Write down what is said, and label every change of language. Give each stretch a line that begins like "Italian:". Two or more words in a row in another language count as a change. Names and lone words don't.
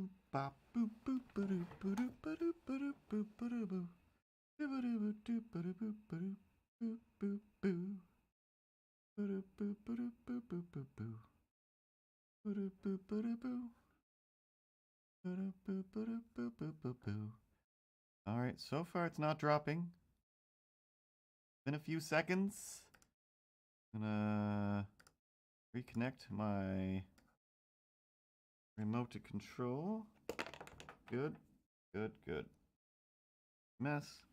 English: bop boop boop ba doop ba doop ba doop ba doop boop ba doo boo. Doo doo doop ba doop boop ba doop boop boop boo. Ba doop boop ba doop boop boop boop boo. Ba doop boop ba doop boo. Ba doop boop ba doop boop boop boop boo. All right, so far it's not dropping. Been a few seconds. Gonna reconnect my remote to control. Good, good, good. Mess.